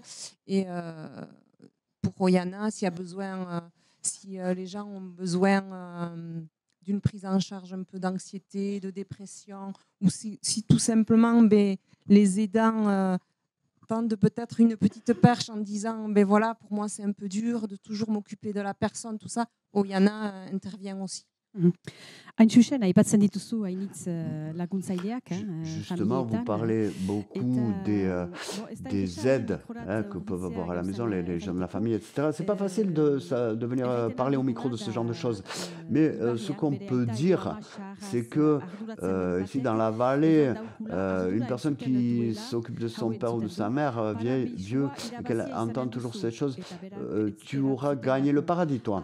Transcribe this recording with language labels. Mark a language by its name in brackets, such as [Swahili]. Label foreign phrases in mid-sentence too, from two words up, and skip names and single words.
[French] Et pour Oyana, s'il y a besoin, si les gens ont besoin d'une prise en charge un peu d'anxiété, de dépression, ou si tout simplement les aidants tendent peut-être une petite perche en disant voilà, pour moi c'est un peu dur de toujours m'occuper de la personne, tout ça, Oyana intervient aussi. [Basque] Hain zuzen, aipatzen dituzu hainitz laguntzaileak. [French] Justement, vous parlez beaucoup des aides que peuvent avoir à la maison les gens de la famille, etc. C'est pas facile de venir parler au micro de ce genre de choses. Mais ce qu'on peut dire, c'est que ici dans la vallée, une personne qui s'occupe de son père ou de sa mère, vieux, et qu'elle entend toujours ces choses, tu auras gagné le paradis, toi.